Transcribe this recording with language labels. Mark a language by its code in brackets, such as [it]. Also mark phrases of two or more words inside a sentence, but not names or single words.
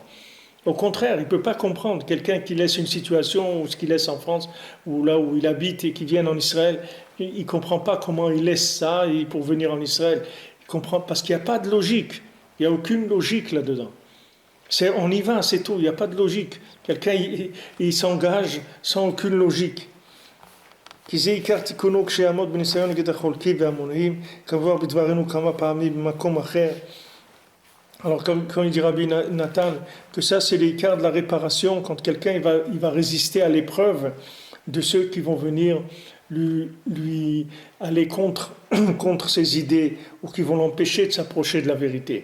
[fr] Au contraire, il ne peut pas comprendre quelqu'un qui laisse une situation, ou ce qu'il laisse en France, ou là où il habite et qui vient en Israël. Il ne comprend pas comment il laisse ça pour venir en Israël. Il comprend parce qu'il n'y a pas de logique. Il n'y a aucune logique là-dedans. On y va, c'est tout. Il n'y a pas de logique. Quelqu'un, il s'engage sans aucune logique. [he] כי זה עיקר תיקונו כשיעמוד בניסיון נגד החולקים והמונעים, כמובן בדברנו כמה פעמים במקום אחר. [fr] Alors quand il dit Rabbi Nathan que ça c'est l'écart de la réparation quand quelqu'un il va résister à l'épreuve de ceux qui vont venir lui aller contre ses idées ou qui vont l'empêcher de s'approcher de la vérité.